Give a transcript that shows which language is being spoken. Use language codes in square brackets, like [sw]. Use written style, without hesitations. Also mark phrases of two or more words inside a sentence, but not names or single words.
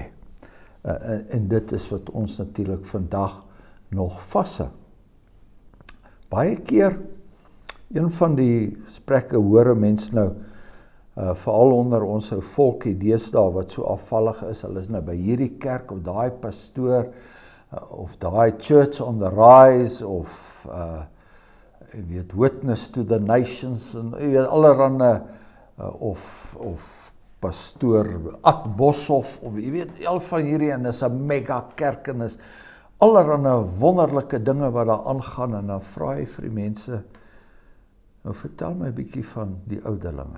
[af] En dit is wat ons natuurlik vandag nog vashou. Baie keer, een van die gesprekke hoor mense nou, veral onder ons ou volkie deesdae wat so afvallig is, hulle is nou by hierdie kerk, of daai pastoor, of daai [en] church on the rise, [af] of jy weet, [en] witness to the nations, [af] en jy weet, allerhande, of pastoor Ad Boshoff, of jy weet, al van hierdie, en is 'n mega kerk, en is allerhande wonderlike dinge wat daar aangaan, en dan vra hy vir die mense, nou vertel my 'n bietjie van die ouderlinge.